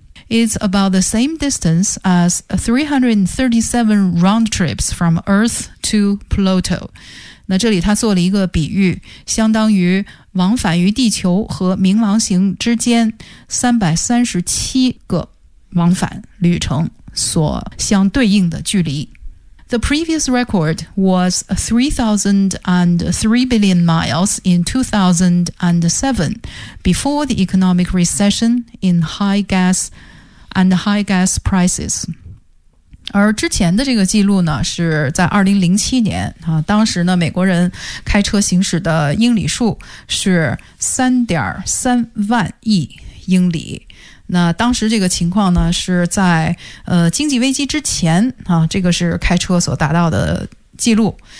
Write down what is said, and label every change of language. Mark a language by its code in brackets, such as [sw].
[en] It's about the same distance as 337 round trips from Earth to Pluto. [zh] 那这里他做了一个比喻，相当于往返于地球和冥王星之间337个往返旅程所相对应的距离。 [en] The previous record was 3,003 billion miles in 2007, before the economic recession in high gas prices. [zh] 而之前的这个记录呢，是在2007年、啊、当时呢，美国人开车行驶的英里数是 3.3 万亿英里。那当时这个情况呢，是在经济危机之前啊，这个是开车所达到的记录。